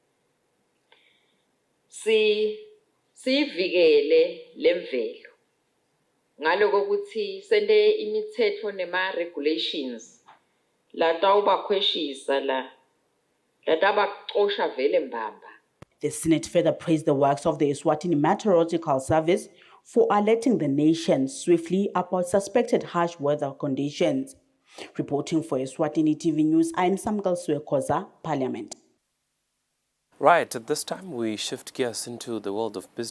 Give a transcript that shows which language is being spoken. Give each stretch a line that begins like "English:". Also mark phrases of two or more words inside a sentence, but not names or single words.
Swati: siyivikele lemvelo ngaloko ukuthi sente imithetho nema-regulations latawubakhweshisa latabacosha vele mbamba.
English: The Senate further praised the works of the Eswatini Meteorological Service for alerting the nation swiftly about suspected harsh weather conditions. Reporting for Eswatini TV News, I'm Samgal Suekoza, Parliament. Right, at this time we shift gears into the world of business.